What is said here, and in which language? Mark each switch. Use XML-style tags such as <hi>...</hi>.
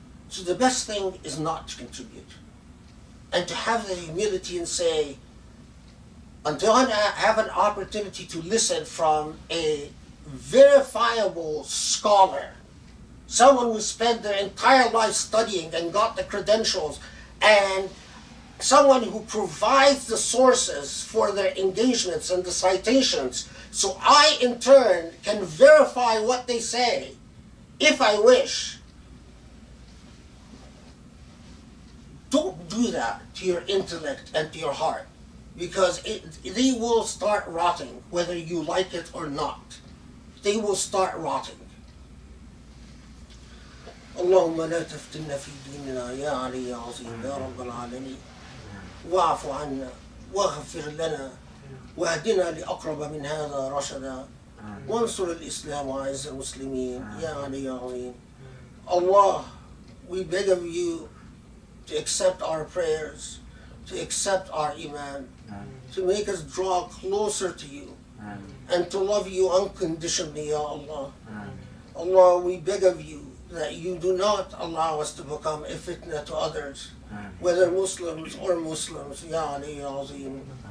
<en>So the best thing is not to contribute, and to have the humility and say, until I have an opportunity to listen from a verifiable scholar, someone who spent their entire life studying and got the credentials, and someone who provides the sources for their engagements and the citations, so I in turn can verify what they say, if I wish. Don't do that to your intellect and to your heart, because they will start rotting, whether you like it or not. They will start rotting.</en> <ar>اللهم لا تفتنا في ديننا يا علي يا عظيم يا رب العالمين واعف عنا واغفر لنا واهدنا لأقرب من هذا رشدا وانصر الإسلام وعز المسلمين يا علي يا عظيم.</ar> <en>Allah, we beg of you to accept our prayers, to accept our iman, to make us draw closer to you, and to love you unconditionally, Ya Allah. Allah, we beg of you that you do not allow us to become a fitna to others, whether Muslims or Muslims. Ya Ali, Ya Azim.</en>